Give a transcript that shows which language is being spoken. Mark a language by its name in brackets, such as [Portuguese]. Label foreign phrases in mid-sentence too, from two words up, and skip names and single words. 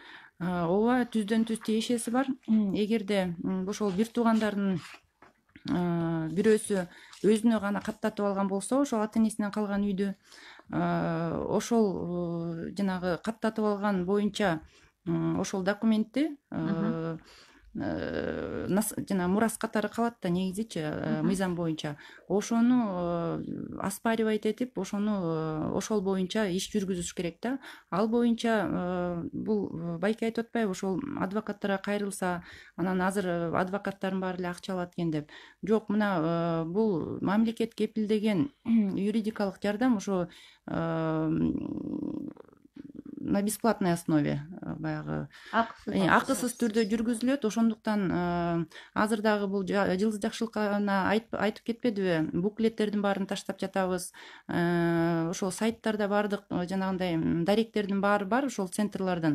[Kyrgyz] Ооба, түздөн түз тиешеси бар. Эгерде ошол бир туугандардын бирөөсү өзүнө гана каттатып алган болсо, ошол ата энесинен калган үйдү ошол жанагы каттатып алган боюнча ошол документти жана мурас катары калат да негизичи мыйзам боюнча ошону оспаривать этип ошол боюнча иш жүргүзүш керек да. Ал боюнча бул байке айтып атпайбы, ошол адвокаттарга кайрылса, анан азыр адвокаттардын баары эле акча алат экен деп. Жок, мына бул мамлекет кепилдеген юридикалык жардам ошо [Russian] на бесплатной основе [Kyrgyz] баягы акысыз түрдө жүргүзүлөт. Ошондуктан азыр дагы бул Жылдыз Жакшылыковна айтып кетпедиби, буклеттердин баарын таштап жатабыз. Ошол сайттарда баардык жанагындай даректердин баары бар, ошол центрлардын.